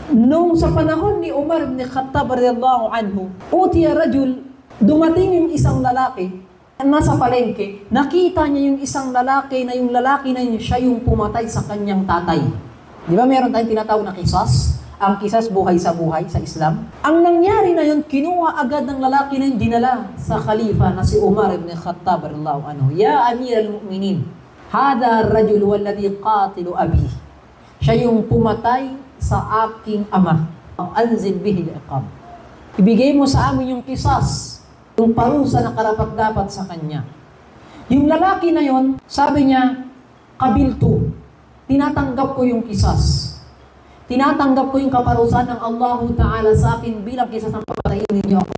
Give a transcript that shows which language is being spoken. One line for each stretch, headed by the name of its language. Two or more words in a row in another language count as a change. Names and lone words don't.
Filipino: Nung sa panahon ni Umar ibn Khattab
Arabic: رضي الله عنه, أتي رجل,
Filipino: dumating yung isang lalaki, nasa palengke, nakita niya yung isang lalaki na yung lalaki na yun, siya yung pumatay sa kanyang tatay. Di ba meron tayong tinatawag na kisas? Ang kisas buhay sa Islam. Ang nangyari na yun, kinuha agad ng lalaki na yun, dinala sa khalifa na si Umar ibn Khattab
Arabic: رضي الله عنه. يا أمير المؤمنين هذا رجل والذي قتل أبي.
Filipino: Siya yung pumatay sa aking ama.
Arabic: أنزل به العقاب.
Filipino: Ibigay mo sa amin yung kisas, yung parusa na karapat-dapat sa kanya. Yung lalaki na yon, sabi niya, kabiltu, tinatanggap ko yung kisas. Tinatanggap ko yung kaparusahan ng Allah Ta'ala sa akin bilang kisas ng papatayin ninyo ako.